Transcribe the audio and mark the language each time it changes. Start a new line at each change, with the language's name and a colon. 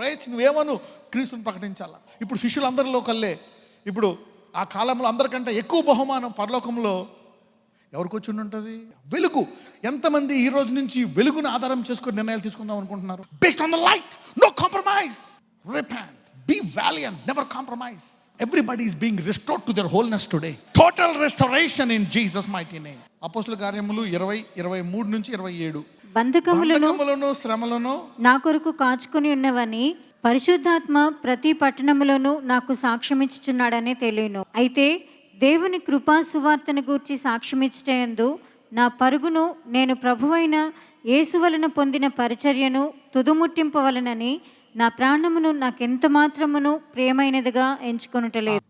Telugu: నువ్వేమను క్రీస్తుని ప్రకటించాలా. ఇప్పుడు శిష్యులందరిలో కల్లే ఇప్పుడు ఆ కాలంలో అందరికంటే ఎక్కువ బహుమానం పరలోకంలో ఎవరికి వచ్చి ఉంటుంది? వెలుగు. ఎంతమంది ఈ రోజు నుంచి వెలుగును ఆధారం చేసుకొని నిర్ణయాలు తీసుకుందాం అనుకుంటున్నారు?
English: Based on the light, no compromise, repent, be valiant, never compromise. Everybody is being restored to their wholeness today. Total restoration in Jesus mighty name.
Telugu: అపోస్తలుల కార్యములు 20:23 నుంచి 27. బంధకములను శ్రమలను నా కొరకు కాచుకొని ఉన్నవని పరిశుద్ధాత్మ ప్రతి పట్టణములోనూ నాకు సాక్ష్యమిచ్చుచున్నాడని తెలియను. అయితే దేవుని కృపా సువార్తను గూర్చి సాక్ష్యమిచ్చుటయందు నా పరుగును నేను ప్రభువైన యేసు వలన పొందిన పరిచర్యను తుదుముట్టింపవలనని నా ప్రాణమును నాకెంత మాత్రమును ప్రియమైనదిగా ఎంచుకొనుటలేదు.